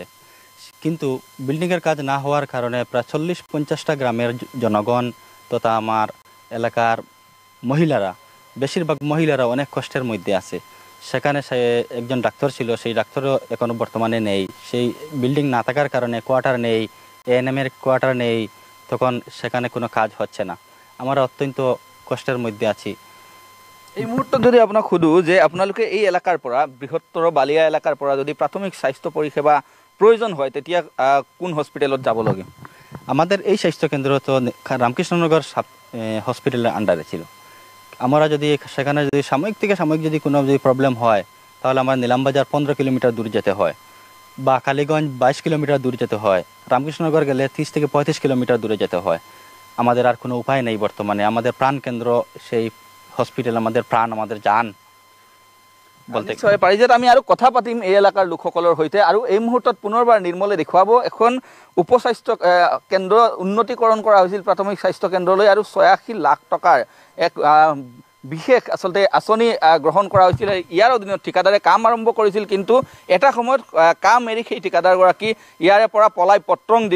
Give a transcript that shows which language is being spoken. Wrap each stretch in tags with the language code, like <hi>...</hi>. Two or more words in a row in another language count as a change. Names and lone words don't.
<bn>কিন্তু বিল্ডিংয়ের কাজ না হওয়ার কারণে প্রায় 40-50টা গ্রামের জনগণ তথা আমার এলাকার মহিলারা, বেশিরভাগ মহিলারা অনেক কষ্টের মধ্যে আছে। সেখানে সে একজন ডাক্তার ছিল, সেই ডাক্তারও এখনও বর্তমানে নেই। সেই বিল্ডিং না থাকার কারণে কোয়ার্টার নেই, এএনএমের কোয়ার্টার নেই, তখন সেখানে কোনো কাজ হচ্ছে না। আমরা অত্যন্ত কষ্টের মধ্যে আছি।</bn> <as>এই মুহূৰ্তত যদি আপোনাক সুধোঁ যে আপোনালোকে এই এলেকাৰ পৰা বৃহত্তৰ বালিয়া এলেকাৰ পৰা যদি প্ৰাথমিক স্বাস্থ্য পৰিষেবা প্রয়োজন হয় তেতিয়া কোন হসপিটালত যাব লাগে?</as> <bn>আমাদের এই স্বাস্থ্যকেন্দ্র তো রামকৃষ্ণনগর হসপিটালের আন্ডারে ছিল। আমরা যদি সেখানে যদি সাময়িক থেকে সাময়িক যদি কোনো যদি প্রবলেম হয়, তাহলে আমার নিলামবাজার 15 কিলোমিটার দূর যেতে হয়, বা কালীগঞ্জ 22 কিলোমিটার দূর যেতে হয়, রামকৃষ্ণনগর গেলে 30 থেকে 35 কিলোমিটার দূরে যেতে হয়। আমাদের আর কোনো উপায় নেই বর্তমানে। আমাদের প্রাণ কেন্দ্র সেই হসপিটাল, আমাদের প্রাণ, আমাদের জান বলতে পাৰি।</bn> <as>যে আমি আৰু কথা পাতিম এই এলেকাৰ লোকসকলৰ সৈতে। আৰু এই মুহূৰ্তত পুনৰবাৰ নিৰ্মলে দেখুৱাব এখন উপস্বাস্থ্য কেন্দ্ৰ উন্নতিকৰণ কৰা হৈছিল প্ৰাথমিক স্বাস্থ্য কেন্দ্ৰলৈ, আৰু 86 লাখ টকাৰ এক বিশেষ আচলতে আঁচনি গ্ৰহণ কৰা হৈছিল। ইয়াৰ অধীনত ঠিকাদাৰে কাম আৰম্ভ কৰিছিল, কিন্তু এটা সময়ত কাম এৰি সেই ঠিকাদাৰগৰাকী ইয়াৰে পৰা পলাই পত্ৰং দিলে।</as>